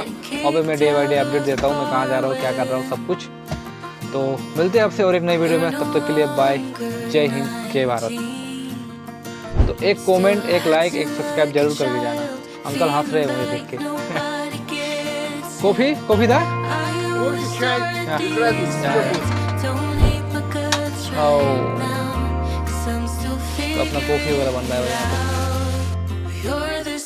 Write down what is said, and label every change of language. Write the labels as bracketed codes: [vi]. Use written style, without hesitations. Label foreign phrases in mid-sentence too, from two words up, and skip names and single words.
[hi] और भी मैं [en] day by day [hi] अपडेट देता हूँ, मैं कहाँ जा रहा हूँ, क्या कर रहा हूँ, सब कुछ। तो मिलते हैं आपसे और एक नई वीडियो में, तब तक के लिए बाय, जय हिंद, जय भारत। तो एक कमेंट, एक लाइक, एक सब्सक्राइब जरूर करके जाना। अंकल हंस रहे हैं मुझे देख के। कॉफ़ी था? [ru] Кофе, чай, без разницы, что будет. [hi] तो अपना कॉफ़ी वगैरह बन रहा है यहाँ पे।